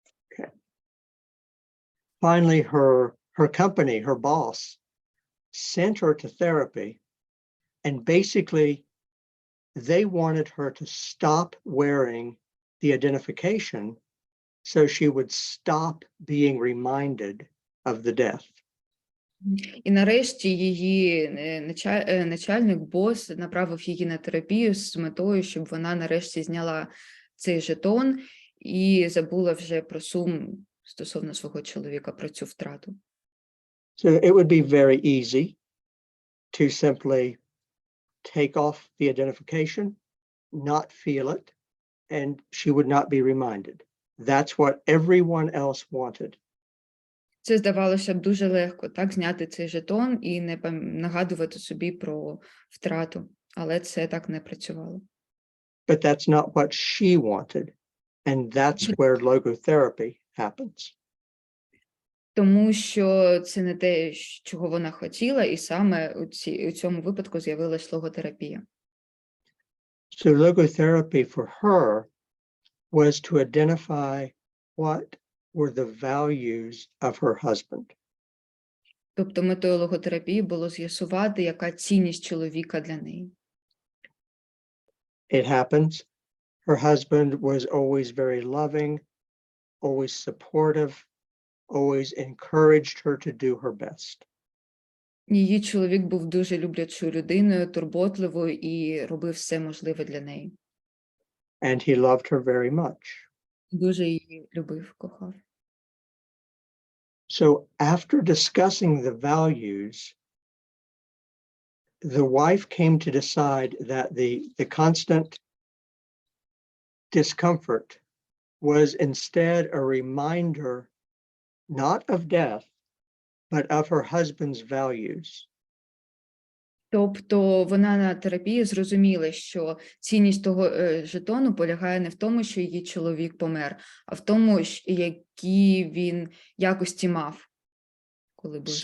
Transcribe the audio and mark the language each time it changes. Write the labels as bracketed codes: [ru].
[en] Okay. Finally, her company, her boss, sent her to therapy, and basically they wanted her to stop wearing the identification so she would stop being reminded of the death. [uk] І нарешті її начальник, бос, направив її на терапію з метою, щоб вона нарешті зняла цей жетон і забула вже про сум стосовно свого чоловіка, про цю втрату. [en] So it would be very easy to simply take off the identification, not feel it, and she would not be reminded. That's what everyone else wanted. [uk] Це здавалося б дуже легко, так, зняти цей жетон і не нагадувати собі про втрату, але це так не працювало. [en] But that's not what she wanted, and that's where logotherapy happens. [uk] Тому що це не те, чого вона хотіла, і саме у цьому випадку з'явилась логотерапія. [en] So logotherapy for her was to identify what were the values of her husband. [uk] Тобто метою логотерапії було з'ясувати, яка цінність чоловіка для неї. [en] It happens. Her husband was always very loving, always supportive, always encouraged her to do her best. [uk] Її чоловік був дуже люблячою людиною, турботливою і робив все можливе для неї. [en] And he loved her very much. [uk] Дуже її любив, кохав. [en] So after discussing the values, the wife came to decide that the constant discomfort was instead a reminder not of death, but of her husband's values. [uk] Тобто вона на терапії зрозуміла, що цінність того жетону полягає не в тому, що її чоловік помер, а в тому, які він якості мав, коли був з